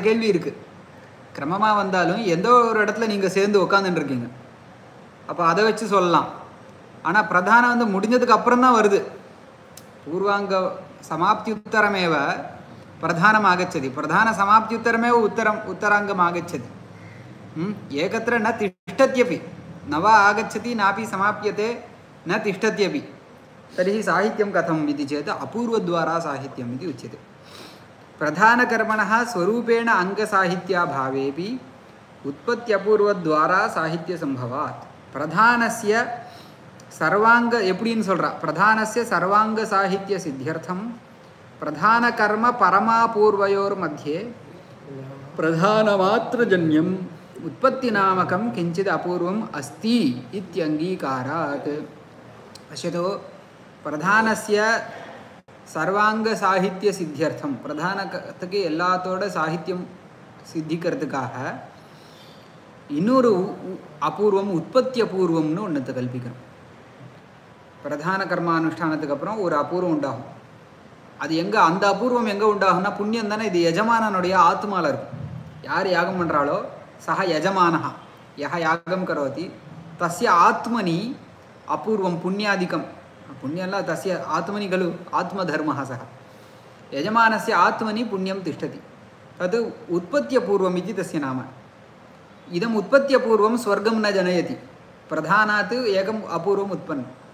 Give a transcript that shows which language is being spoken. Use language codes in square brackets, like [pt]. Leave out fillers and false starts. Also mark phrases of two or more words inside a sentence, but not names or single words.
[ta] கேள்வி இருக்குது கிரமமாக வந்தாலும் எந்த ஒரு இடத்துல நீங்கள் சேர்ந்து உட்காந்துட்டுருக்கீங்க அப்போ அதை வச்சு சொல்லலாம் ஆனால் பிரதானம் வந்து முடிஞ்சதுக்கு அப்புறம் தான் வருது [sa] पूर्वाङ्ग समाप्त्युत्तरमेव प्रधानम् आगच्छति प्रधान समाप्त्युत्तरमेव उत्तराङ्गम् आगच्छति एकत्र न तिष्ठत्यपि नव आगच्छति नापि समाप्यते न तिष्ठत्यपि तर्हि साहित्यं कथम् इति चेत् अपूर्वद्वारा साहित्यम् इति उच्यते प्रधानकर्मणः स्वरूपेण अङ्गसाहित्याभावेपि उत्पत्त्यपूर्वद्वारा साहित्यसम्भवात् प्रधानस्य सर्वाङ्ग [ta] எப்படின்னு சொல்றா [sa] प्रधानस्य सर्वाङ्गसाहित्यसिद्ध्यर्थं प्रधानकर्म परमापूर्वयोर्मध्ये प्रधानमात्रजन्यम् उत्पत्तिनामकं किञ्चित् अपूर्वम् अस्ति इत्यङ्गीकारात् पश्यतु प्रधानस्य सर्वाङ्गसाहित्यसिद्ध्यर्थं प्रधानத்துக்கு [ta] எல்லாத்தோட சாகித்யம் சித்திக்கிறதுக்காக இன்னொரு அபூர்வம் உற்பத்தி அபூர்வம்னு ஒன்றத்தை கல்பிக்கிறோம் பிரதான கர்மானுஷ்டானத்துக்கு அப்புறம் ஒரு அபூர்வம் உண்டாகும் அது எங்கே அந்த அபூர்வம் எங்கே உண்டாகும்னா புண்ணியம் தானே இது எஜமானனுடைய ஆத்மாவில் இருக்கும் யார் யாகம் பண்ணுறாளோ [sa] सः यजमानः यः यागं करोति तस्य आत्मनि अपूर्वं पुण्यादिकं पुण्यं तस्य आत्मनि खलु आत्मधर्मः सः यजमानस्य आत्मनि पुण्यं तिष्ठति तद् उत्पत्त्यपूर्वम् इति तस्य नाम इदम् उत्पत्त्यपूर्वं स्वर्गं न जनयति प्रधानात् एकम् अपूर्वम् उत्पन्नम्